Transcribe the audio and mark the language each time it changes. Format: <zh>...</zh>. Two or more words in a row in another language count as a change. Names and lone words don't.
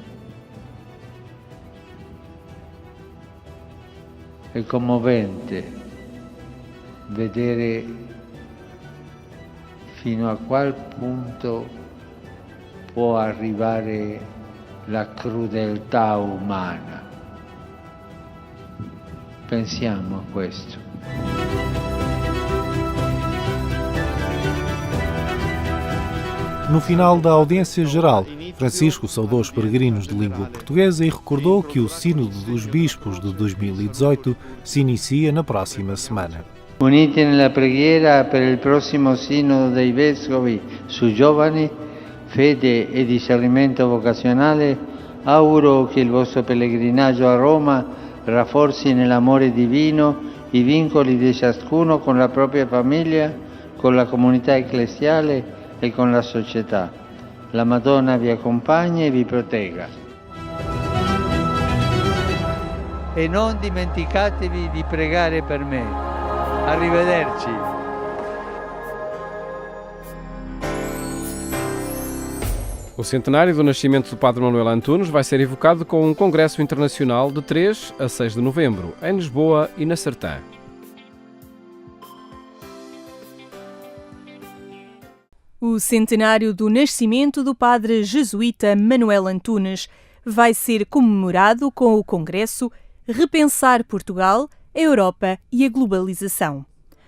<it>È commovente vedere fino a qual punto può arrivare la crudeltà umana. Pensiamo a questo.</it> <pt>No final da audiência geral, Francisco saudou os peregrinos de língua portuguesa e recordou que o Sínodo dos Bispos de 2018 se inicia na próxima semana.</pt> <it>Uniti nella preghiera per il prossimo Sinodo dei Vescovi su giovani, fede e discernimento vocazionale, auguro che il vostro pellegrinaggio a Roma rafforzi nell'amore divino i vincoli di ciascuno con la propria famiglia, con la comunità ecclesiale e con la società. La Madonna vi accompagni e vi protegga. E non dimenticatevi di pregare per me. Arrivederci.</it> <pt>O centenário do nascimento do Padre Manuel Antunes vai ser evocado com um congresso internacional de 3 a 6 de novembro, em Lisboa e na Sertã. O centenário do nascimento do padre jesuíta Manuel Antunes vai ser comemorado com o congresso Repensar Portugal, a Europa e a Globalização.</pt>